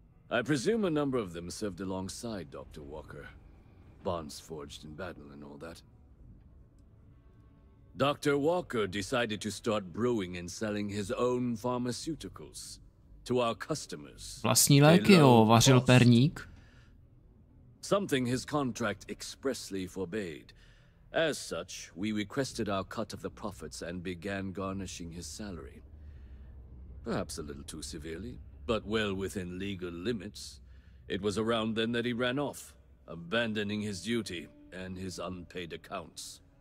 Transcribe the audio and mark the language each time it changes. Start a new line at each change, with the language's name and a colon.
English: I presume a number of them served alongside Dr. Walker. Bonds forged in battle and all that. Dr. Walker decided to start brewing and selling his own pharmaceuticals to our customers.
Czech: Vlastní léky, jo, vařil perník.
English: Something his contract expressly forbade. As such, we requested our cut of the profits and began garnishing his salary. Perhaps a little too severely, but well within legal limits. It was around then that he ran off, abandoning his duty and his unpaid accounts.